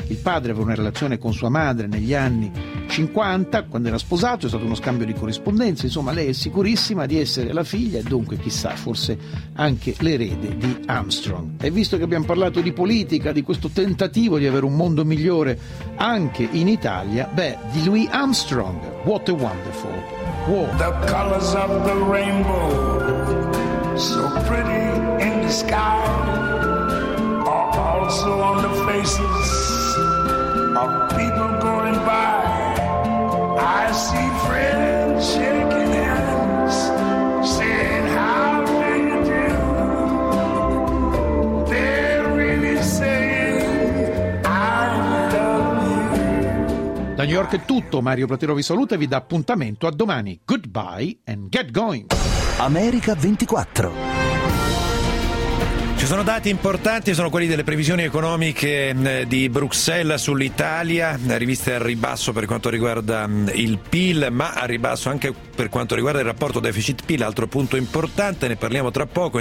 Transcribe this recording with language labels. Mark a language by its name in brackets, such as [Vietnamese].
[Italian] Il padre aveva una relazione con sua madre negli anni 50, quando era sposato, è stato uno scambio di corrispondenza, insomma lei è sicurissima di essere la figlia e dunque chissà, forse anche l'erede di Armstrong. E visto che abbiamo parlato di politica, di questo tentativo di avere un mondo migliore anche in Italia, di Louis Armstrong, What a Wonderful World. [English] The colors of the rainbow, so pretty in the sky, are also on the faces of people going by. I see friends shaking hands, saying how do you do. They're really saying I love you. [Italian] Da New York è tutto, Mario Platero vi saluta e vi dà appuntamento a domani. [English] Goodbye and get going. [Italian] America 24. sono dati importanti, sono quelli delle previsioni economiche di Bruxelles sull'Italia, riviste al ribasso per quanto riguarda il PIL, ma a ribasso anche per quanto riguarda il rapporto deficit-PIL, altro punto importante, ne parliamo tra poco.